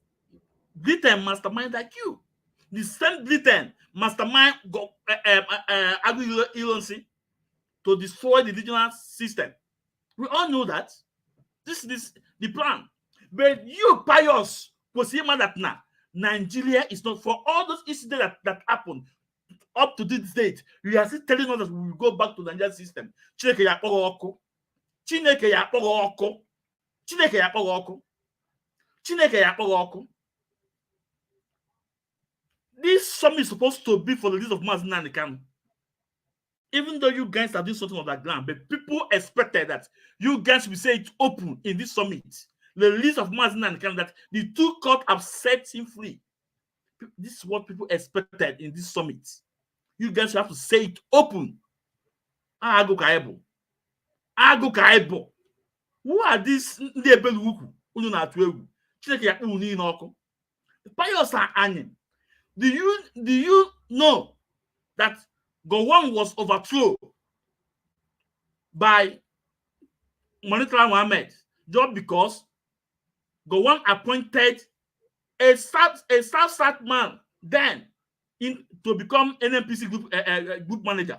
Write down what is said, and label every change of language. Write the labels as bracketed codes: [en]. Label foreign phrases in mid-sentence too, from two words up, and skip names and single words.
[en] Britain mastermind that coup. The same Britain mastermind Agri-Ironsi to destroy the regional system. We all know that. This is the plan. But you, Pius, that now Nigeria is not, for all those incidents that happened up to this date. You are still telling us that we will go back to the Nigerian system. [ig] Chineke ya kpọrọ ọkụ. [en] This summit is supposed to be for the release of Mazi Nnamdi Kanu. Even though you guys are doing something on the ground, but people expected that you guys will say it open in this summit. The release of Mazi Nnamdi Kanu, that the two courts have set him free. This is what people expected in this summit. You guys have to say it open. [ig] Agụ ka ebo. [en] Who are these [ig] ndị ebelu ukwu unu na-atụ egwu? Chineke ya kpụ niile ọkụ. [en] Pius Anyim, do you know that Gowon was overthrown by Murtala Muhammad just because Gowon appointed a South man then to become NNPC group manager?